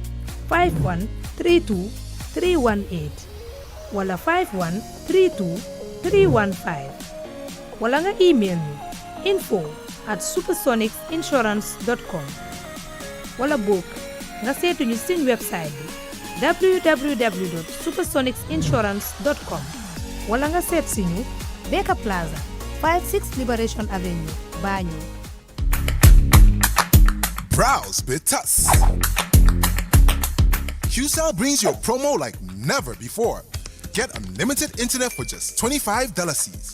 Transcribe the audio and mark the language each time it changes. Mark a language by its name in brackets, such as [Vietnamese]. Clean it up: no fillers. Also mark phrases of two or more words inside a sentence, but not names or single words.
[Wolof] 5132 318 wala 5132 315 wala nga email ñu info@supersonicsinsurance.com wala book nga seetu ñu suñ website bi www.supersonicsinsurance.com wala nga seet si ñu Beka Plaza 56 Liberation Avenue, Banjul. [English] Browse with us. QCell brings you a promo like never before. Get unlimited internet for just $25 Cs.